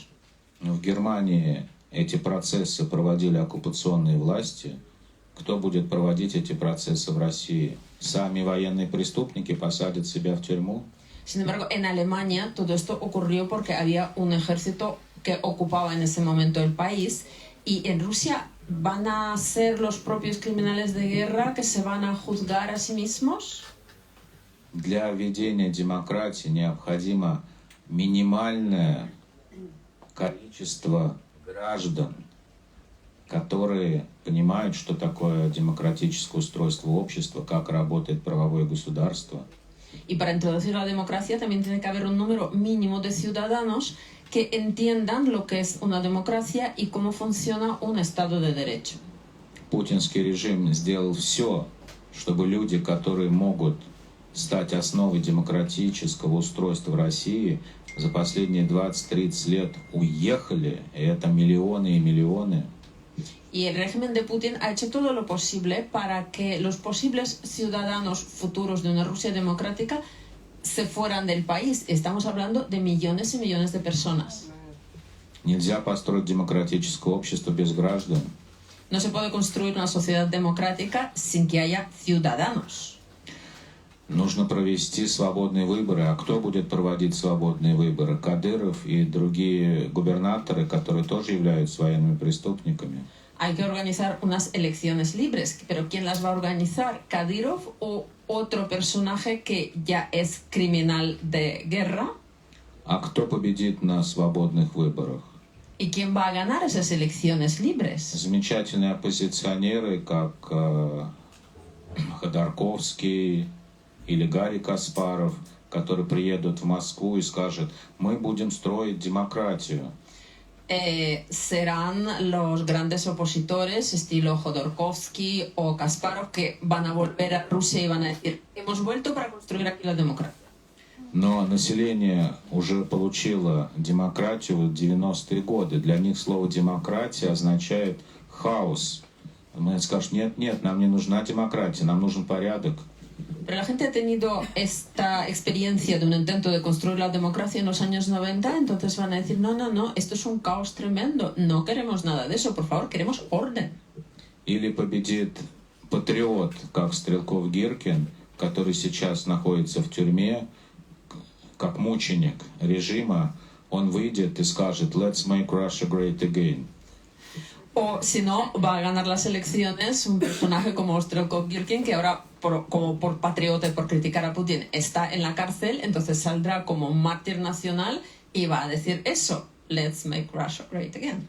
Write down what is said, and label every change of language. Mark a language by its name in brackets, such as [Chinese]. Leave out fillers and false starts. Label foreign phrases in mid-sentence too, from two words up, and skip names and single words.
[Russian] В Германии эти процессы проводили оккупационные власти. Кто будет проводить эти процессы в России? Сами военные преступники посадят себя в тюрьму? [Spanish] Sin embargo, en Alemania todo esto ocurrió porque había un ejército que ocupaba en ese momento el país. Y en Rusia, ¿van a ser los propios criminales de guerra que se van a juzgar a sí mismos? [Russian] Для введения демократии необходимо минимальное количество граждан, которые понимают, что такое демократическое устройство общества, как работает правовое государство. [Spanish] Y para introducir la democracia también tiene que haber un número mínimo de ciudadanos que entiendan lo que es una democracia y cómo funciona un Estado de Derecho. [Russian] Путинский режим сделал все, чтобы люди, которые могут стать основой демократического устройства в России, за последние 20-30 лет уехали, и это миллионы и миллионы. [Spanish] Y el régimen de Putin ha hecho todo lo posible para que los posibles ciudadanos futuros de una Rusia democrática se fueran del país. Estamos hablando de millones y millones de personas. [Russian] Нельзя построить демократическое общество без граждан. [Spanish] No se puede construir una sociedad democrática sin que haya ciudadanos. [Russian] Нужно провести свободные выборы. А кто будет проводить свободные выборы? Кадыров и другие губернаторы, которые тоже являются военными преступниками. [Spanish] Hay que organizar unas elecciones libres, pero ¿quién las va a organizar? ¿Kadyrov o otro personaje que ya es criminal de guerra? [Russian] А кто победит на свободных выборах? [Spanish] ¿Y quién va a ganar esas elecciones libres? [Russian] Замечательные оппозиционеры, как Ходорковский или Гарри Каспаров, которые приедут в Москву и скажут: мы будем строить демократию. [Spanish] Serán los grandes opositores, estilo Jodorkovsky o Kasparov, que van a volver a Rusia y van a decir: hemos vuelto para construir aquí la democracia. [Russian] Но население уже получило демократию в 90-е годы. Для них слово «демократия» означает хаос. Мы скажем: нет, нам не нужна демократия, нам нужен порядок. [Spanish] Pero la gente ha tenido esta experiencia de un intento de construir la democracia en los años 90, entonces van a decir, no, esto es un caos tremendo, no queremos nada de eso, por favor, queremos orden. [Russian] Или победит патриот, как Стрелков-Гиркин, который сейчас находится в тюрьме, как мученик режима, он выйдет и скажет [English] «Let's make Russia great again». [Spanish] O si no, va a ganar las elecciones un personaje como Strokovgirkin, que ahora, como por patriota y por criticar a Putin, está en la cárcel, entonces saldrá como un mártir nacional y va a decir eso, [English] let's make Russia great again.